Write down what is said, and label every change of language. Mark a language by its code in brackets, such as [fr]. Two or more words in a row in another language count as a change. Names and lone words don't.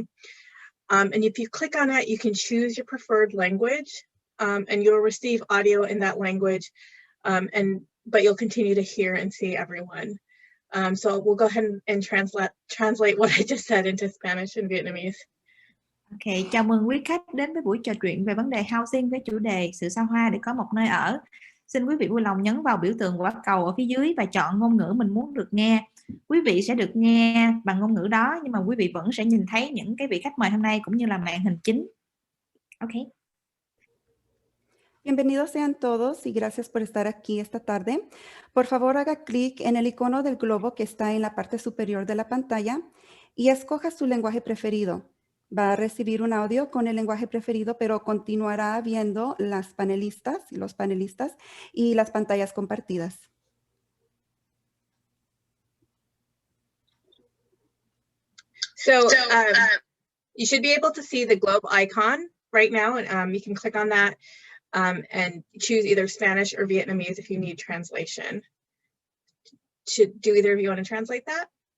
[en] And if you click on it, you can choose your preferred language and you'll receive audio in that language, but you'll continue to hear and see everyone. So we'll go ahead and translate what I just said into Spanish and Vietnamese. [vi] Ok, chào mừng quý khách đến với buổi trò chuyện về vấn đề housing với chủ đề sự xa hoa để có một nơi ở. Xin quý vị vui lòng nhấn vào biểu tượng quả cầu ở phía dưới và chọn ngôn ngữ mình muốn được nghe. Quý vị sẽ được nghe bằng ngôn ngữ đó, nhưng mà quý vị vẫn sẽ nhìn thấy những cái vị khách mời hôm nay cũng như là màn hình chính. Ok. [es] Bienvenidos sean todos y gracias por estar aquí esta tarde. Por favor, haga clic en el icono del globo que está en la parte superior de la pantalla y escoja su lenguaje preferido. Va a recibir un audio con el lenguaje preferido, pero continuará viendo las panelistas y los panelistas y las pantallas compartidas. [en] So you should be able to see the globe icon right now, and you can click on that and choose either Spanish or Vietnamese if you need translation. Do either of you want to translate that?